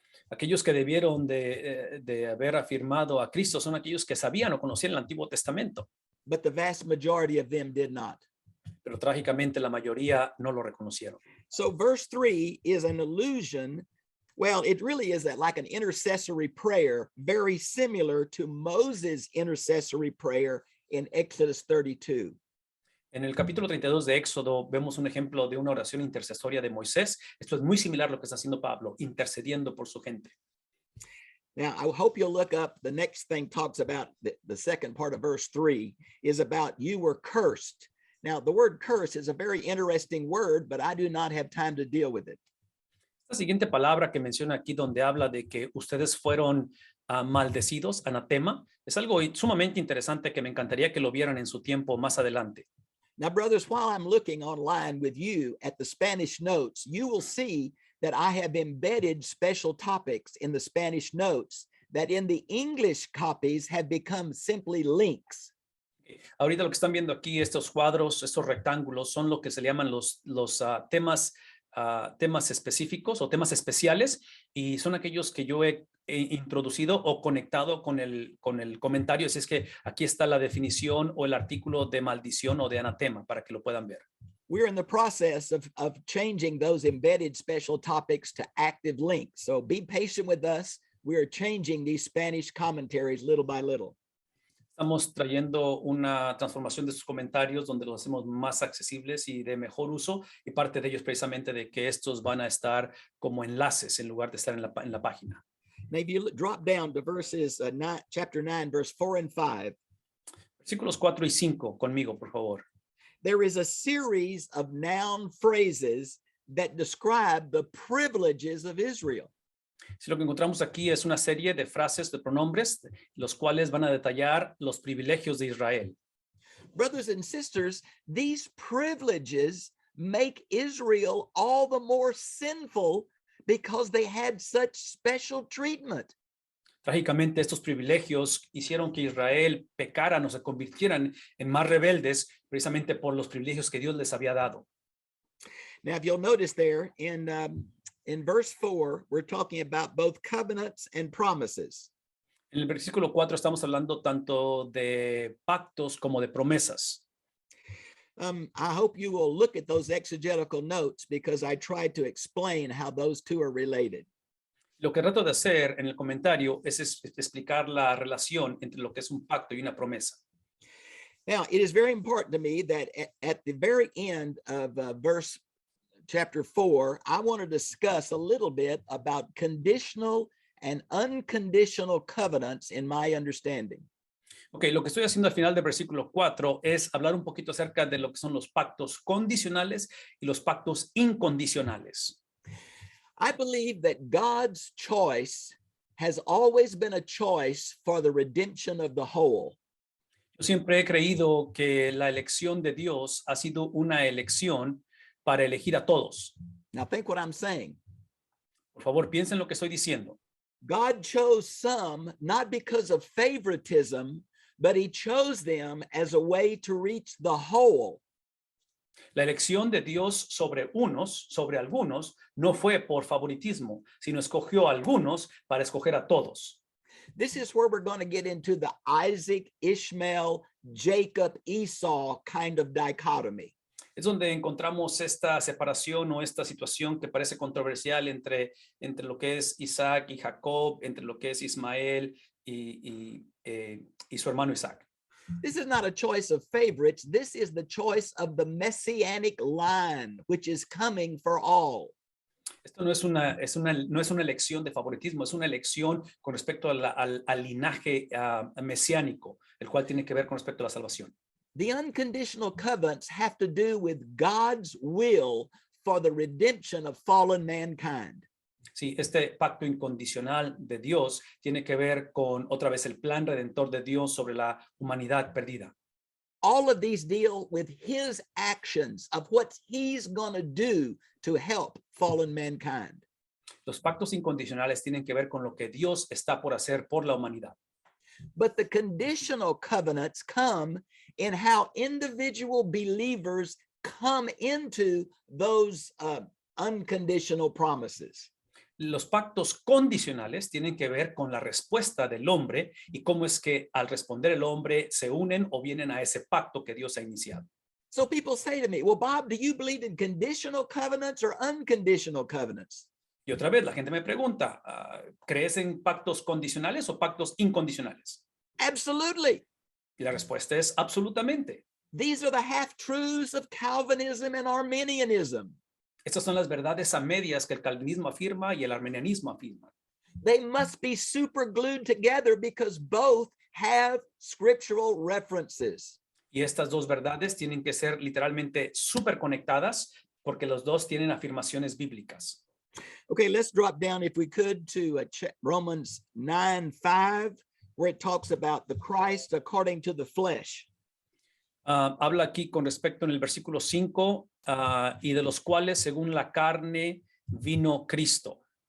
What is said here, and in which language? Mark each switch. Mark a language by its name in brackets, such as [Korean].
[Spanish] Aquellos que debieron de haber afirmado a Cristo son aquellos que sabían o conocían el Antiguo Testamento. [English] But the vast majority of them did not. [Spanish] Pero trágicamente la mayoría no lo reconocieron. [English] So verse 3 is an allusion. Well, it really is like an intercessory prayer, very similar to Moses' intercessory prayer in Exodus 32. [Spanish] En el capítulo 32 de Éxodo vemos un ejemplo de una oración intercesoria de Moisés. Esto es muy similar a lo que está haciendo Pablo, intercediendo por su gente. [English] Now, I hope you'll look up, the next thing talks about, the second part of verse 3 is about you were cursed. Now, the word curse is a very interesting word, but I do not have time to deal with it. [Spanish] La siguiente palabra que menciona aquí donde habla de que ustedes fueron maldecidos, anatema, es algo sumamente interesante que me encantaría que lo vieran en su tiempo más adelante. [English] Now, brothers, while I'm looking online with you at the Spanish notes, you will see that I have embedded special topics in the Spanish notes that in the English copies have become simply links. [Spanish] Ahorita lo que están viendo aquí, estos cuadros, estos rectángulos, son lo que se llaman los temas específicos o temas especiales, y son aquellos que yo he introducido o conectado con el comentario. Así es que aquí está la definición o el artículo de maldición o de anatema para que lo puedan ver. [English] We're in the process of changing those embedded special topics to active links. So be patient with us. We are changing these Spanish commentaries little by little. [Spanish] Estamos trayendo una transformación de sus comentarios donde los hacemos más accesibles y de mejor uso, y parte de ellos precisamente de que estos van a estar como enlaces en lugar de estar en la página. [English] Now, if you drop down to chapter 9, verse 4 and 5. [Spanish] Versículos 4 y 5 conmigo, por favor. [English] There is a series of noun phrases that describe the privileges of Israel. [Spanish] Si lo que encontramos aquí es una serie de frases, de pronombres, los cuales van a detallar los privilegios de Israel. [English] Brothers and sisters, these privileges make Israel all the more sinful because they had such special treatment. [Spanish] Trágicamente, estos privilegios hicieron que Israel pecaran o se convirtieran en más rebeldes precisamente por los privilegios que Dios les había dado. [English] Now, if you'll notice there in verse 4, we're talking about both covenants and promises. [Spanish] En el versículo 4 estamos hablando tanto de pactos como de promesas. [English] I hope you will look at those exegetical notes because I tried to explain how those two are related. [Spanish] Lo que trato de hacer en el comentario es explicar la relación entre lo que es un pacto y una promesa. [English] Now, it is very important to me that at the very end of chapter 4, I want to discuss a little bit about conditional and unconditional covenants in my understanding. [Spanish] Ok, lo que estoy haciendo al final del versículo 4 es hablar un poquito acerca de lo que son los pactos condicionales y los pactos incondicionales. [English] I believe that God's choice has always been a choice for the redemption of the whole. [Spanish] Yo siempre he creído que la elección de Dios ha sido una elección para elegir a todos. [English] Now, think what I'm saying. [Spanish] Por favor, piensen lo que estoy diciendo. [English] God chose some not because of favoritism, but he chose them as a way to reach the whole. [Spanish] La elección de Dios sobre algunos, no fue por favoritismo, sino escogió a algunos para escoger a todos. [English] This is where we're going to get into the Isaac, Ishmael, Jacob, Esau kind of dichotomy. [Spanish] Es donde encontramos esta separación o esta situación que parece controversial entre lo que es Isaac y Jacob, entre lo que es Ismael y su hermano Isaac. [English] This is not a choice of favorites. This is the choice of the messianic line, which is coming for all. [Spanish] Esto no es una elección de favoritismo, es una elección con respecto al linaje mesiánico, el cual tiene que ver con respecto a la salvación. [English] The unconditional covenants have to do with God's will for the redemption of fallen mankind. [Spanish] Sí, este pacto incondicional de Dios tiene que ver con otra vez el plan redentor de Dios sobre la humanidad perdida. [English] All of these deal with his actions of what he's going to do to help fallen mankind. [Spanish] Los pactos incondicionales tienen que ver con lo que Dios está por hacer por la humanidad. [English] But the conditional covenants come in how individual believers come into those unconditional promises. [Spanish] Los pactos condicionales tienen que ver con la respuesta del hombre y cómo es que al responder el hombre se unen o vienen a ese pacto que Dios ha iniciado. [English] So people say to me, well, Bob, do you believe in conditional covenants or unconditional covenants? [Spanish] Y otra vez la gente me pregunta, ¿crees en pactos condicionales o pactos incondicionales? [English] Absolutely. [Spanish] Y la respuesta es absolutamente. [English] These are the half-truths of Calvinism and Arminianism. [Spanish] Estas son las verdades a medias que el calvinismo afirma y el arminianismo afirma. [English] They must be super glued together because both have scriptural references. [Spanish] Y estas dos verdades tienen que ser literalmente súper conectadas porque los dos tienen afirmaciones bíblicas. [English] Okay, let's drop down, if we could, to Romans 9:5, where it talks about the Christ according to the flesh. [Spanish] Habla aquí con respecto en el versículo 5 y de los cuales según la carne vino Cristo.